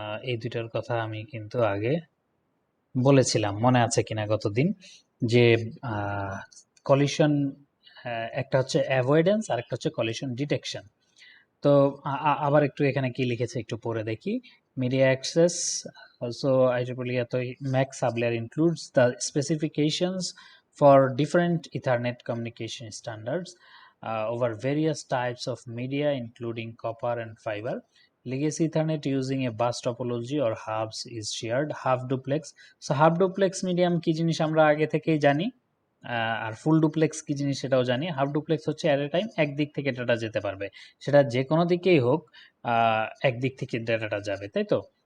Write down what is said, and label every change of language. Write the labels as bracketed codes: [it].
[bn] এই দুইটার কথা আমি কিন্তু আগে বলেছিলাম, মনে আছে কিনা গতদিন, যে কলিশন, একটা হচ্ছে অ্যাভয়েডেন্স আর একটা হচ্ছে কলিশন ডিটেকশন। তো আবার একটু এখানে কি লিখেছে একটু পড়ে দেখি। [en] Media access also IEEE MAC sublayer includes the specifications for different Ethernet communication standards over various types of media including copper and fiber. Legacy Ethernet using a bus topology or hubs is shared. Half duplex, so half duplex medium [bn] কি জিনিস আমরা আগে থেকেই জানি, আর full duplex কি জিনিস সেটাও জানি। হাফ ডুপ্লেক্স হচ্ছে অ্যাট এ টাইম একদিক থেকে ডাটা যেতে পারবে, সেটা যে কোনো দিকেই হোক, একদিক থেকে ডাটাটা যাবে, তাই তো?